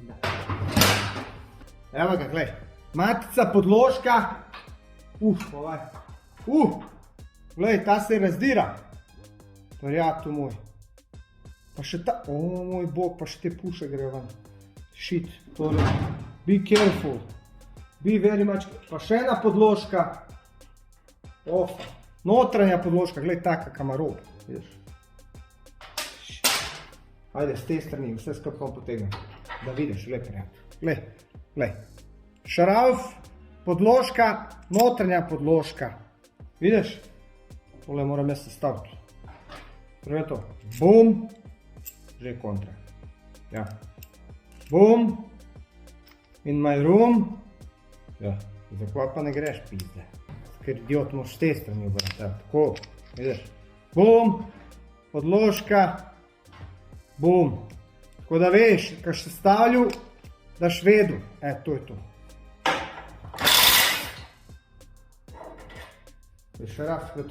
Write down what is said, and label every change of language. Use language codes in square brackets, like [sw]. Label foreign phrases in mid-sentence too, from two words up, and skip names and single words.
[sl] Evo ga, glej. Matica, podložka. Ovaj. Glej, ta se razdira. Prijatelj moj. Pa še ta, moj bog, pa še te puše gre ven. Shit, torej, [en] be careful. Be very much, [sl] pa še ena podložka. Notranja podložka, glej taka, kam ima rob. Ajde, z te strani, vse skupaj potegnem. Da vidiš, glej, prijatelj. Glej. Šaralf, podložka, notranja podložka. Vidiš? Tole moram jaz sestaviti. Prvo to. Bum. Že kontra. Ja. [en] Bum. In my room. [sl] Ja. Zakaj pa ne greš, pizde? Ker idiot moš s te strani obrati. Tako. Vidiš? Bum. Podložka. Bum. Tako da veš, kaj še stavlju, daš vedu. To je to. Še raz, to.